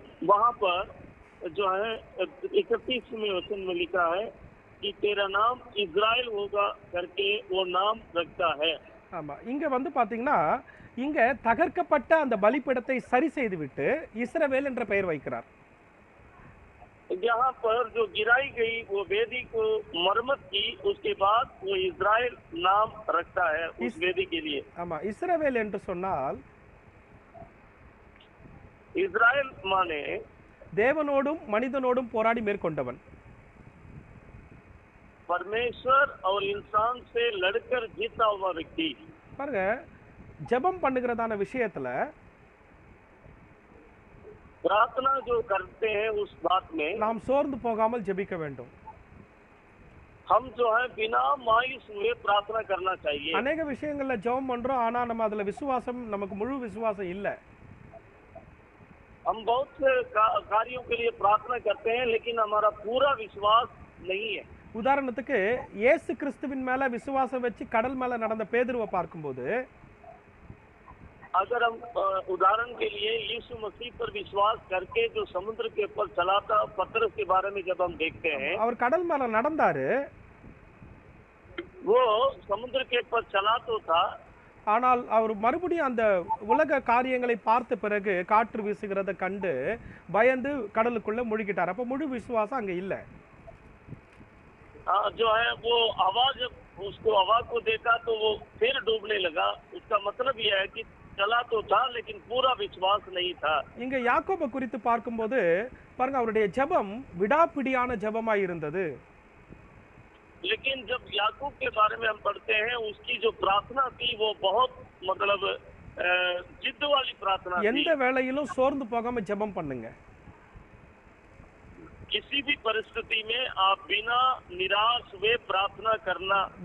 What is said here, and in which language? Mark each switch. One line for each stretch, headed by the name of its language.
Hindi: वहाँ पर जो है 31वें वचन में लिखा है कि तेरा नाम इज़राइल होगा करके वो नाम रखता है।
Tamil: ஆமா, இங்க வந்து பாத்தீங்கன்னா, இங்க தகர்க்கப்பட்ட அந்த பலிபீடத்தை சரி செய்துவிட்டு இஸ்ரவேல் என்ற பெயர் வைக்கிறார்.
Hindi: यहाँ पर जो गिराई गई वो वेदी को मरम्मत की, उसके बाद वो इज़राइल नाम रखता है उस वेदी के लिए।
Tamil: ஆமா, இஸ்ரவேல் என்று சொன்னால்
Hindi: इज़राइल माने
Tamil: தேவனோடும் மனிதனோடும் போராடி மேற்கொண்டவன்.
Hindi: परमेश्वर और इंसान से लड़कर जीता हुआ व्यक्ति।
Tamil: பாருங்க, ஜெபம் பண்ணுகிறதான விஷயத்துல
Hindi: प्रार्थना जो करते हैं उस बात में
Tamil: நாம் சோர்ந்து போகாமல் ஜெபிக்க வேண்டும்.
Hindi: हम जो है बिना मायूस हुए प्रार्थना करना चाहिए.
Tamil: அநேக விஷயங்கள்ல ஜெபம் பண்றோம், ஆனா நம்ம அதுல விசுவாசம், நமக்கு முழு விசுவாசம் இல்ல.
Hindi: हम बहुत से कार्यों के लिए प्रार्थना करते हैं लेकिन हमारा पूरा विश्वास नहीं है.
Tamil: உதாரணத்துக்கு இயேசு கிறிஸ்துவின் மேல விசுவாசம் வச்சு கடல் மேல நடந்த பேதுருவை பார்க்கும்போது,
Hindi: अगर हम उदाहरण के लिए यीशु मसीह पर विश्वास करके जो समुद्र के ऊपर चला था, पतरस के बारे में जब हम देखते हैं,
Tamil: அவர் கடல் மேல நடந்தாரு,
Hindi: वो समुद्र के ऊपर चला तो था,
Tamil: ஆனால் அவர் மறுபடியும் அந்த உலக காரியங்களை பார்த்த பிறகு காற்று வீசுகிறத கண்டு பயந்து கடலுக்குள்ள முழுகிட்டார். அப்ப முழு விசுவாசம் அங்க இல்ல.
Hindi: जो है वो आवाज, उसको आवाज को देखा तो वो फिर डूबने लगा. उसका मतलब यह है कि चला तो था लेकिन पूरा विश्वास नहीं था.
Tamil: இங்க யாக்கோபை குறித்து பார்க்கும்போது பாருங்க, அவருடைய ஜெபம் விடாப்பிடியான ஜெபமாய் இருந்தது.
Hindi: लेकिन जब याकूब के बारे में हम पढ़ते हैं, उसकी जो प्रार्थना थी वो बहुत मतलब जिद्द वाली प्रार्थना थी.
Tamil: எந்த வேளையிலும் சோர்ந்து போகாம ஜெபம் பண்ணுங்க.
Hindi: किसी भी परिस्थिति में आप बिना निराश हुए प्रार्थना करना